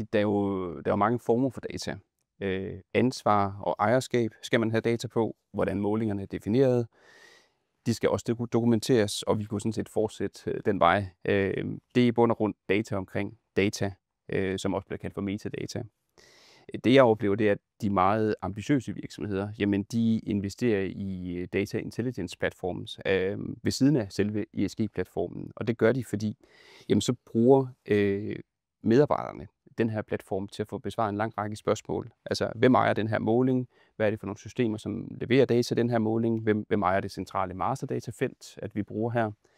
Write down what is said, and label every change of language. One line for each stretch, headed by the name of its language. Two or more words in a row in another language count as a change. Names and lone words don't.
Danish: Der er jo mange former for data. Ansvar og ejerskab skal man have data på, hvordan målingerne er defineret. De skal også dokumenteres, og vi kunne sådan set fortsætte den vej. Det er i bund og grund data omkring data, som også bliver kaldt for metadata. Det jeg oplever, det er, at de meget ambitiøse virksomheder, jamen de investerer i
English: data intelligence platforms
Danish: ved siden af selve ESG-platformen. Og det gør de, fordi jamen, så bruger medarbejderne den her platform til at få besvaret en lang række spørgsmål. Altså, hvem ejer den her måling? Hvad er det for nogle systemer, som leverer data til den her måling? Hvem ejer det centrale masterdatafelt, at vi bruger her?